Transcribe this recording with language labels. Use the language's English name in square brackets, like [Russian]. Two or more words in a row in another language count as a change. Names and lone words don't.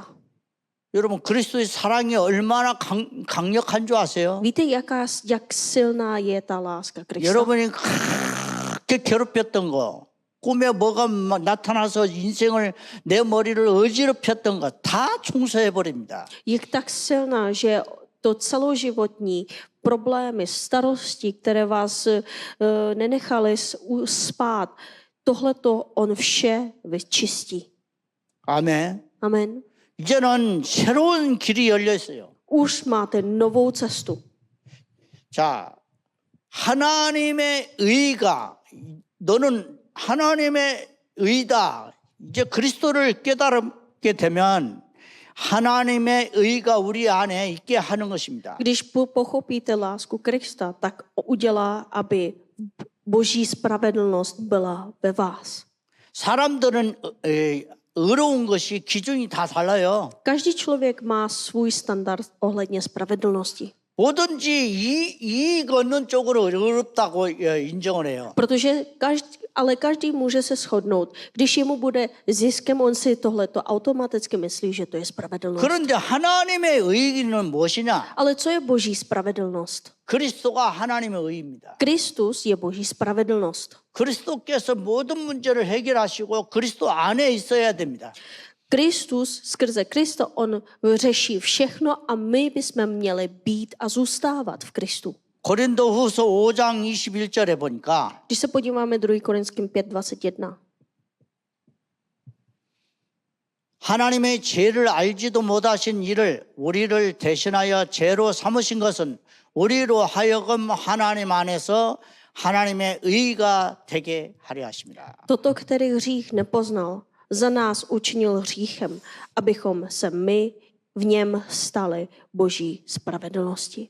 [Korean] 여러분 그리스도의 사랑이 얼마나 강력한 줄 아세요? [Czech] Víte, jak silná je ta láska Krista? [Korean] 여러분이 그렇게 괴롭혔던 거, 꿈에 뭐가 나타나서 인생을 내 머리를 어지럽혔던 거 다 총수해 버립니다. [Czech] Je tak silná, že to celoživotní problémy, starosti, které vás nenechaly spát, tohleto on vše vyčistí. [Korean] 아멘. [Czech] Amen. [Korean] 이제는 새로운 길이 열려 있어요. [Czech] Už máte novou cestu. [Korean] 자, 하나님의 의가 너는 하나님의 의다. 이제 그리스도를 깨달게 되면 하나님의 의가 우리 안에 있게 하는 것입니다. [Czech] Když pochopíte lásku Krista, tak udělá, aby Boží spravedlnost byla ve vás. [Korean] 사람들은 의로운 것이 기준이 다 달라요. [Czech] Každý člověk má svůj standard ohledně spravedlnosti. [Korean] 뭐든지 이익 얻는 쪽으로 어렵다고 인정을 해요. [Czech] Protože každý může se shodnout. Když jemu bude ziskem, on si tohleto automaticky myslí, že to je spravedlnost. [Korean] 그런데 하나님의 의는 무엇이냐? [Czech] Ale co je Boží spravedlnost? [Korean] 그리스도가 하나님의 의입니다. [Czech] Kristus je Boží spravedlnost. [Korean] 그리스도께서 모든 문제를 해결하시고 그리스도 안에 있어야 됩니다. [Czech] Kristus, skrze Krista, on řeší všechno a my bychom měli být a zůstávat v Kristu. [Korean] 고린도후서 5장 21절에 보니까 [Czech] Když se podíváme 2. Korinským 5:21. [Korean] 하나님의 죄를 알지도 못하신 이를 우리를 대신하여 죄로 삼으신 것은 우리로 하여금 하나님 안에서 하나님의 의가 되게 하려 하십니다. [Czech] Toto, který hřích nepoznal, za nás učinil hříchem, abychom se my v něm stali Boží spravedlnosti.